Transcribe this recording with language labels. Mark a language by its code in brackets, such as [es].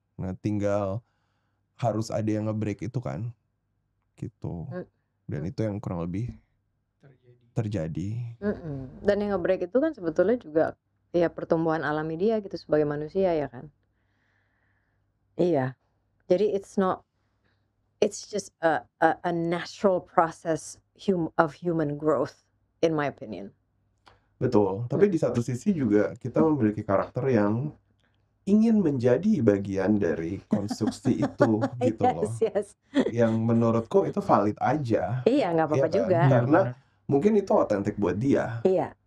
[id] Nah tinggal harus ada yang nge-break itu kan gitu, dan itu yang kurang lebih terjadi. Dan yang nge-break itu kan sebetulnya juga ya pertumbuhan alami dia gitu sebagai manusia ya kan. Iya. [en] Jadi it's just a natural process of human growth in my opinion. [id] Betul, tapi di satu sisi juga kita memiliki karakter yang ingin menjadi bagian dari konstruksi itu gitu loh. [en] Yes. [id] Yang menurutku itu valid aja. Iya, nggak apa-apa Iya kan? juga. Iya, Karena benar. mungkin itu otentik buat dia. Iya.